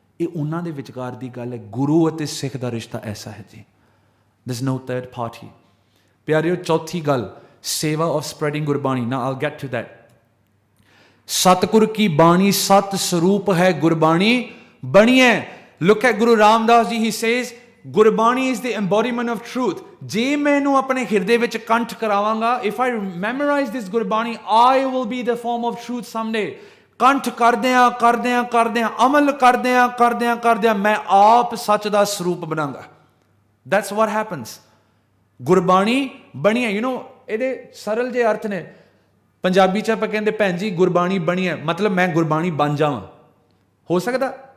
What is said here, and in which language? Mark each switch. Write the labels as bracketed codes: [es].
[pa] ਇਹ ਉਹਨਾਂ ਦੇ ਵਿਚਕਾਰ ਦੀ ਗੱਲ ਹੈ। ਗੁਰੂ ਅਤੇ ਸਿੱਖ ਦਾ ਰਿਸ਼ਤਾ ਐਸਾ ਹੈ ਜੀ, [en] there's no third party। [pa] ਪਿਆਰਿਓ, ਚੌਥੀ ਗੱਲ, ਸੇਵਾ [en] of spreading [pa] ਗੁਰਬਾਣੀ। ਨਾ [en] I'll get to that। [pa] ਸਤਿਗੁਰ ਕੀ ਬਾਣੀ ਸਤ ਸਰੂਪ ਹੈ ਗੁਰਬਾਣੀ ਬਣੀ ਹੈ। [en] Look at Guru Ramdas ji, he says Gurbani is the embodiment of truth। [pa] ਜੇ ਮੈਂ ਇਹਨੂੰ ਆਪਣੇ ਹਿਰਦੇ ਵਿੱਚ ਕੰਠ ਕਰਾਵਾਂਗਾ, [en] if I memorize this Gurbani, I will be the form of truth someday। [pa] ਕੰਠ ਕਰਦਿਆਂ ਕਰਦਿਆਂ ਕਰਦਿਆਂ, ਅਮਲ ਕਰਦਿਆਂ ਮੈਂ ਆਪ ਸੱਚ ਦਾ ਸਰੂਪ ਬਣਾਂਗਾ। [en] That's what happens। [pa] ਗੁਰਬਾਣੀ ਬਣੀ ਹੈ। ਇਹਦੇ ਸਰਲ ਜਿਹੇ ਅਰਥ ਨੇ। ਪੰਜਾਬੀ 'ਚ ਆਪਾਂ ਕਹਿੰਦੇ ਭੈਣ ਜੀ ਗੁਰਬਾਣੀ ਬਣੀ ਹੈ, ਮਤਲਬ ਮੈਂ ਗੁਰਬਾਣੀ ਬਣ ਜਾਵਾਂ। ਹੋ ਸਕਦਾ?